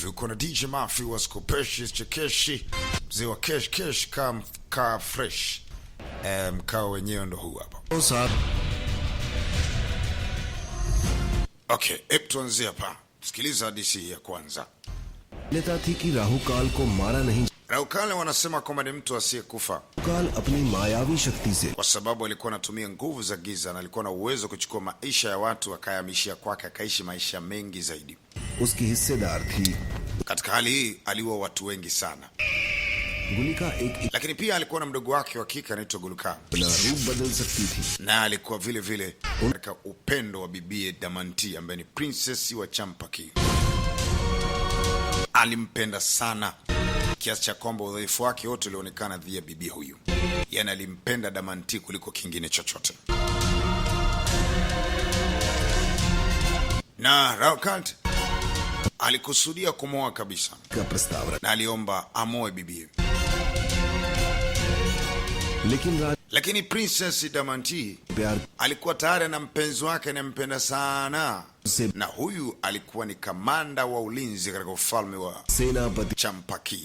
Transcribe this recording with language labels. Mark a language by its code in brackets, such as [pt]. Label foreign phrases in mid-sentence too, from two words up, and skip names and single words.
[sw] Uko na DJ Mafi wa Skopeshi, Chekeshi, mzee wa Kesh ka fresh. Mkao wenyewe ndo huu hapa. Okay, tuanze hapa. Sikiliza hadisi ya kwanza. [hi] Leta थी कि राहु काल को मारा नहीं. [sw] Rahu Kal wanasema kwamba ni mtu asiyekufa. [hi] काल अपनी मायावी शक्ति से, [sw] kwa sababu alikuwa anatumia nguvu za giza na alikuwa na uwezo kuchukua maisha ya watu akayahamishia kwake, akaishi maisha mengi zaidi. [hi] उसकी हिस्सेदार थी. [sw] Katika hali hii aliua watu wengi sana. [hi] गुलिका एक [sw] Lakini pia alikuwa na mdogo wake wa kike anaitwa Gulkan. [hi] रूप बदल सकती थी. [sw] Na alikuwa vile vile katika upendo wa bibie Damanti ambaye ni princess wa Champaki. Alimpenda sana kiasi cha kwamba udhaifu wake wote ulionekana dhidi ya bibi huyu. Yaani alimpenda Damanti kuliko kingine chochote. Na Rahu Kal alikusudia kumoa kabisa. [hi] का प्रस्ताव [sw] Na aliomba amoe bibi. [hi] लेकिन [sw] Lakini princess Damanti [hi] प्यार [sw] alikuwa tayari na mpenzi wake anampenda sana. [hi] से [sw] Na huyu alikuwa ni kamanda wa ulinzi katika ufalme wa [hi] सेनापति [sw] Champaki.